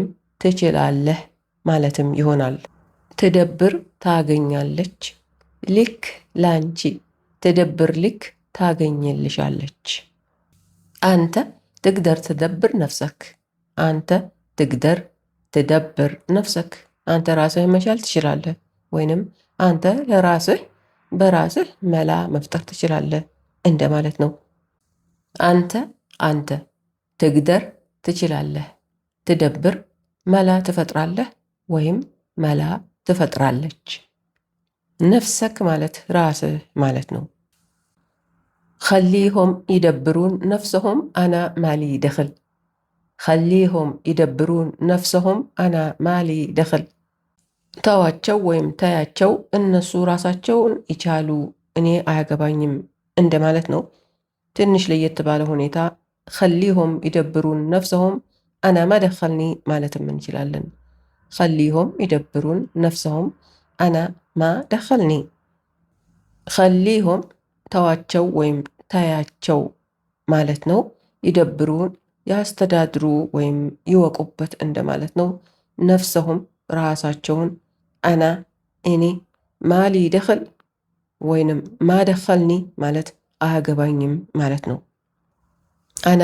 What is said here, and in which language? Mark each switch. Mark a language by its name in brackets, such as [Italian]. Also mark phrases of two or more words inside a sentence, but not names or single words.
[Amharic] ትችላለህ ማለትም ይሆናል። ትደብር ታገኛለች፣ ልክ ላንቺ፣ ትደብር ልክ ታገኝልሻለች። አንተ [Arabic] تقدر تدبر نفسك። [Amharic] አንተ [Arabic] تقدر تدبر نفسك። [Amharic] አንተ ራስህ መቻል ትችላለህ ወይንም አንተ ለራስህ በራስህ መላ መፍጠር ትችላለህ እንደማለት ነው። አንተ ትግደር ትችላለህ፣ ትደብር መላ ትፈጥራለህ ወይም መላ ትፈጥራለች። ነፍሰክ ማለት ራስህ ማለት ነው። [Arabic] خليهم يدبرون نفسهم أنا مالي دخل. خليهم يدبرون نفسهم أنا مالي دخل. [Amharic] ተዋቸው ወይም ታያቸው እነሱ ራሳቸውን ይቻሉ እኔ አያገባኝም እንደማለት ነው። ትንሽ ለየት ባለ ሁኔታ [Arabic] خليهم يدبرون نفسهم أنا ما دخلني [Amharic] ማለትም እንችላለን። [Arabic] خليهم يدبرون نفسهم أنا ما دخلني. [Amharic] خليهم ተዋቸው ወይም ታያቸው ማለት ነው። ይደብሩን ያስተዳድሩ ወይም ይወቁበት እንደማለት ነው። ነፍሰሁም ራሳቸውን፣ አና እኔ፣ [Arabic] مالي دخل [Amharic] ወይንም ማደኸልኒ ማለት አያገባኝም ማለት ነው። አና